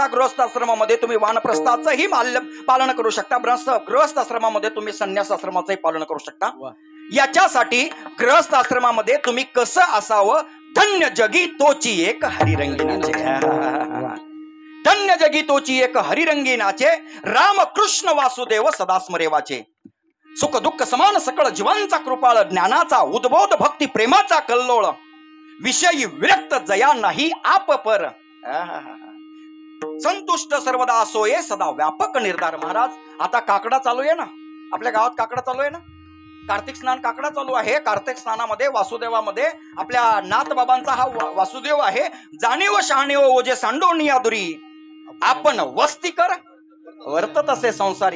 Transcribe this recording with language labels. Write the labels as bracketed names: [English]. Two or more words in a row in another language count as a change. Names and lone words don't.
[Marathi] गृहस्थ आश्रमामध्ये तुम्ही वानप्रस्थाचंही पालन करू शकता. गृहस्थ आश्रमामध्ये तुम्ही संन्यास आश्रमाचंही पालन करू शकता. याच्यासाठी गृहस्थ आश्रमामध्ये तुम्ही कसं असावं? धन्य जगी तोची एक हरिरंगीनाचे. धन्य जगी तोची एक हरिरंगीनाचे राम कृष्ण वासुदेव सदा स्मरेवाचे. सुख दुःख समान सकळ जीवांचा कृपाळ ज्ञानाचा उद्बोध भक्ती प्रेमाचा कल्लोळ विषयी विरक्त जया नाही आप पर. संतुष्ट सर्वदा सोये सदा व्यापक निर्धार. महाराज आता काकडा चालू आहे ना, आपल्या गावात काकडा चालू आहे ना, कार्तिक स्नान काकडा चालू आहे. कार्तिक स्नानामध्ये वासुदेवामध्ये आपल्या नाथ बाबांचा हा वासुदेव आहे. जाणीव शहाणीव ओजे सांडोणी आदुरी आपण वस्ती कर वर्तत असे संसारी.